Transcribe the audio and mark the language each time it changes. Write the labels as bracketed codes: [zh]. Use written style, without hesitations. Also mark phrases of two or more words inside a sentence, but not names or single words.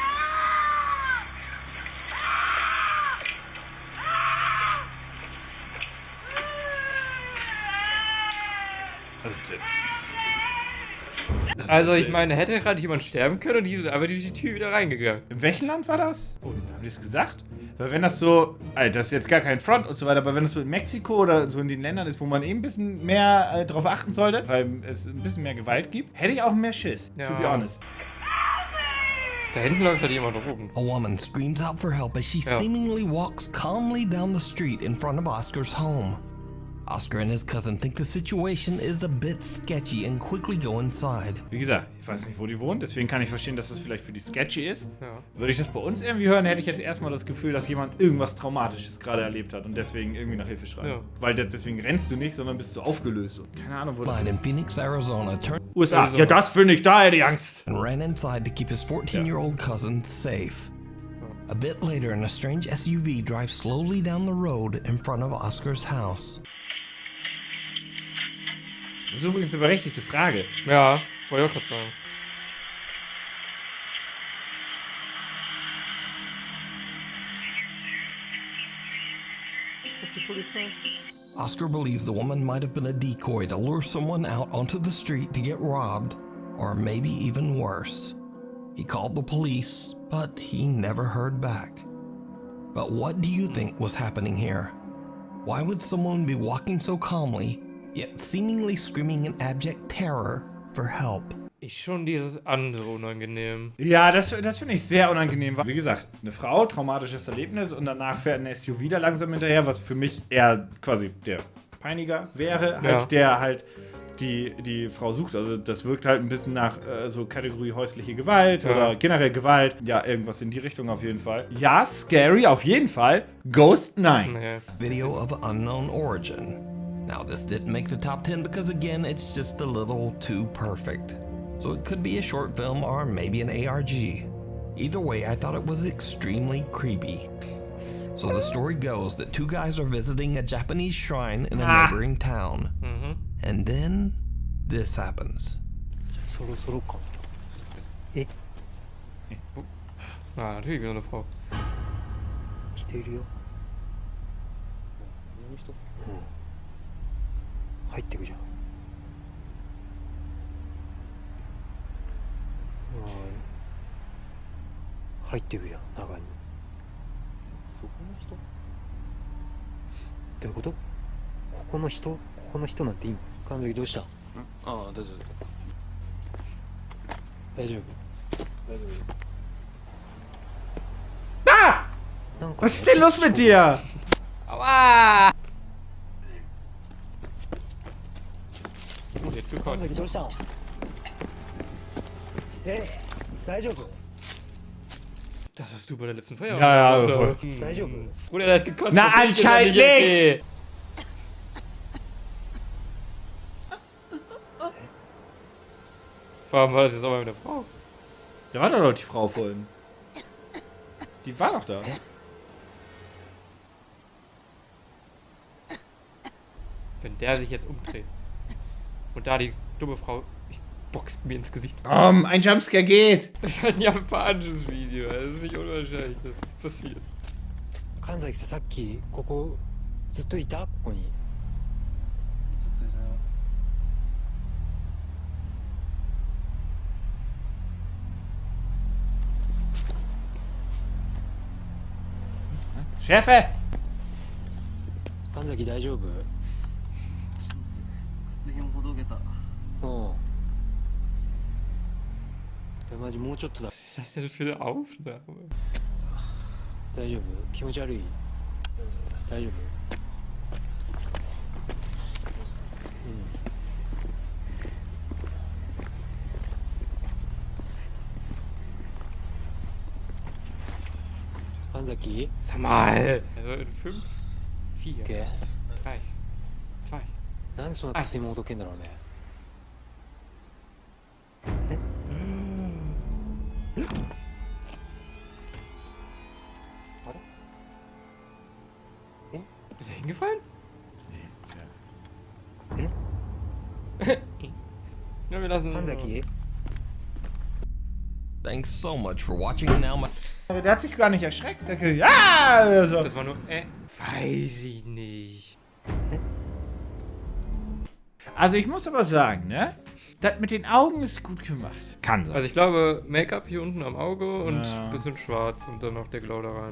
[de] Also ich meine, hätte gerade jemand sterben können und die sind einfach durch die Tür wieder reingegangen. In welchem Land war das? Oh, haben die das gesagt? Weil wenn das so, Alter, das ist jetzt gar kein Front und so weiter, aber wenn das so in Mexiko oder so in den Ländern ist, wo man eben ein bisschen mehr drauf achten sollte, weil es ein bisschen mehr Gewalt gibt, hätte ich auch mehr Schiss, [en] to be honest. [de] Da hinten läuft halt jemand rum. [en] A woman screams out for help as she seemingly walks calmly down the street in front of Oscar's home. Oscar and his cousin think the situation is a bit sketchy and quickly go inside. [de] Wie gesagt, ich weiß nicht, wo die wohnen, deswegen kann ich verstehen, dass das vielleicht für die sketchy ist. Ja. Würde ich das bei uns irgendwie hören, hätte ich jetzt erstmal das Gefühl, dass jemand irgendwas Traumatisches gerade erlebt hat und deswegen irgendwie nach Hilfe schreit. Ja. Weil deswegen rennst du nicht, sondern bist so aufgelöst. Und keine Ahnung, wo das [en] Line in [de] ist. [en] Phoenix, Arizona turned USA. [de] Ja, das finde ich, da hätte ich Angst. [en] and ran inside to keep his 14-year-old cousin safe. A bit later, an strange SUV drives slowly down the road in front of Oscar's house. [de] Das ist übrigens eine berechtigte Frage. Ja, wollte ich auch gerade sagen. Ist das die Polizei? [en] Oscar believes the woman might have been a decoy to lure someone out onto the street to get robbed, or maybe even worse. He called the police, but he never heard back. But what do you think was happening here? Why would someone be walking so calmly, yet seemingly screaming in abject terror for help? [de] Ist schon dieses andere unangenehm. Ja, das finde ich sehr unangenehm. Wie gesagt, eine Frau, traumatisches Erlebnis und danach fährt ein SUV da langsam hinterher, was für mich eher quasi der Peiniger wäre, halt, Ja. der halt die Frau sucht. Also das wirkt halt ein bisschen nach so Kategorie häusliche Gewalt oder generell Gewalt. Ja, irgendwas in die Richtung auf jeden Fall. Ja, scary auf jeden Fall. Ghost, nein. Nee. [en] Video of unknown origin. Now, this didn't make the top 10 because, again, it's just a little too perfect. So it could be a short film or maybe an ARG. Either way, I thought it was extremely creepy. So the story goes that two guys are visiting a Japanese shrine in a neighboring town. And then this happens. [ja] そろそろか。え、 [de] Ah, natürlich wieder eine Frau. [ja] 来ているよ。この人？うん。入ってくじゃん。入ってくじゃん、中に。そこの人？どういうこと？ここの人？ここの人なんていいの？神崎どうした？ああ、大丈夫。大丈夫。 Ah! なんか [de] Was ist denn los mit dir? Aua! Jetzt [ja] 神 [de] gekotzt. [ja] 崎どうしたの？大丈夫？ [de] Das hast du bei der letzten Feier. Ja, ja, Bruder. voll. [ja] 大丈夫？ [de] Bruder, der hat gekotzt. Na, das ist anscheinend ja okay. Vor allem war das jetzt auch mal mit der Frau. Da war doch die Frau vorhin. Die war doch da. Wenn der sich jetzt umdreht und da die dumme Frau boxt mir ins Gesicht. Ein Jumpscare geht. Das ist halt ein japanisches Video. Das ist nicht unwahrscheinlich, dass das passiert. [ja] 神崎さんさっきここずっといた？ここに。 Chefe! 神崎大丈夫？靴ひもほどけた。うん。いやマジもうちょっとだ。 [de] Was ist das denn für eine Aufnahme? [ja] 大丈夫？気持ち悪い？大丈夫？神崎？ [de] Sag mal. Also in 5, 4, [ja] け？ [de] 3, 2. [ja] なんでそんな靴ひもほどけんだろうね。 [de] Ist er hingefallen? Nee. Ja, wir lassen. [ja] 神崎？ [en] Thanks so much for watching. Now my [de] Der hat sich gar nicht erschreckt. Der hat ja! So. Das war nur. Weiß ich nicht. Also ich muss aber sagen, ne? Das mit den Augen ist gut gemacht. Kann sein. Also ich glaube, Make-up hier unten am Auge und Ja. ein bisschen schwarz und dann noch der Glow da rein.